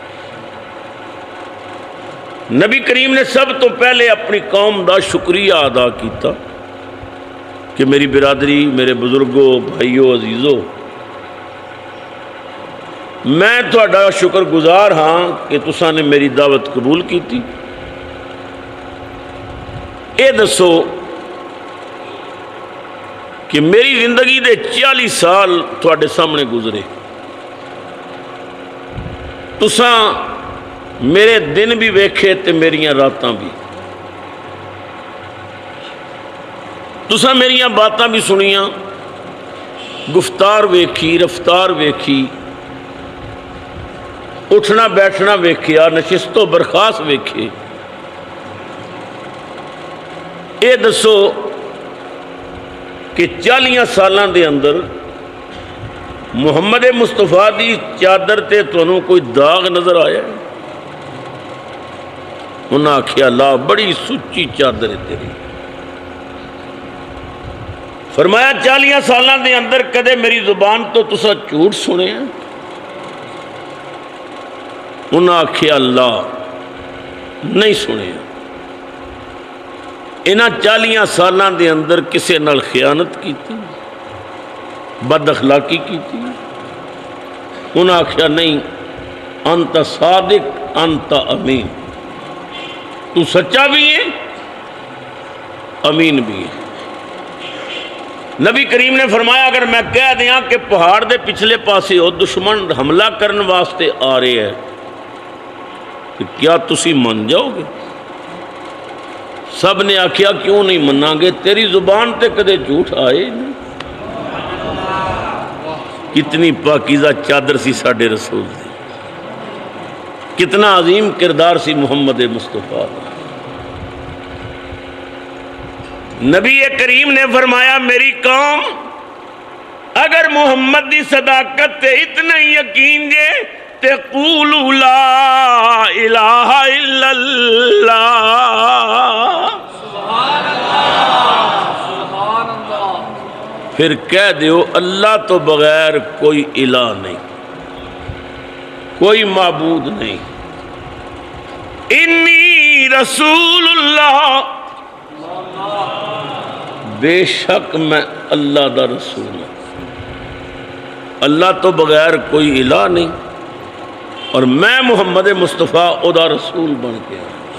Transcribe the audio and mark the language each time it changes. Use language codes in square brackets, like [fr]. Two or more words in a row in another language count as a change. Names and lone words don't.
[pa] نبی کریم نے سب تو پہلے اپنی قوم دا شکریہ ادا کیتا کہ میری برادری، میرے بزرگوں، بھائیوں، عزیزوں، میں تہاڈا شکر گزار ہاں کہ تساں نے میری دعوت قبول کی تھی۔ اے دسو کہ میری زندگی دے 40 سال تہاڈے سامنے گزرے، تساں میرے دن بھی ویکھے تے میریاں راتاں بھی، تساں میریاں باتاں بھی سنیاں، گفتار ویکھی، رفتار ویکھی، اٹھنا بیٹھنا ویکھیا، نشست و برخاست ویکھے۔ اے دسو کہ 40 سالاں دے اندر محمد مصطفیٰ دی چادر تے تانوں کوئی داغ نظر آیا ہے؟ انہاں آکھیا لا، بڑی سچی چادر ہے تیری۔ فرمایا 40 سالاں دے اندر کدے میری زبان تو تسا جھوٹ سنے ہیں؟ انہاں آکھیا اللہ نہیں سنے۔ انہاں 40 سالاں دے اندر کسے نال خیانت کیتی، بد اخلاقی کیتی؟ انہاں آکھیا نہیں، [ar] انت صادق انت امین، [pa] تو سچا بھی ہے امین بھی ہے۔ نبی کریم نے فرمایا اگر میں کہہ دیاں کہ پہاڑ دے پچھلے پاسے ہو دشمن حملہ کرن واسطے آ رہے ہیں، کہ کیا تسی من جاؤ گے؟ سب نے آکھیا کیوں نہیں مننا گے، تیری زبان تے کدے جھوٹ آئے نہیں۔ کتنی پاکیزہ چادر سی ساڈے رسول دی، کتنا عظیم کردار سی محمد مصطفیٰ۔ نبی کریم نے فرمایا میری قوم اگر محمد دی صداقت تے اتنا ہی یقین جے تے [ar] قولوا لا الہ الا اللہ، سبحان اللہ، سبحان اللہ، [pa] پھر کہہ دیو اللہ تو بغیر کوئی الہ نہیں، کوئی معبود نہیں، [ar] انی رسول اللہ، [pa] بے شک میں اللہ دا رسول ہوں، اللہ تو بغیر کوئی الہ نہیں اور میں محمد مصطفیٰ او دا رسول بن کے آیا۔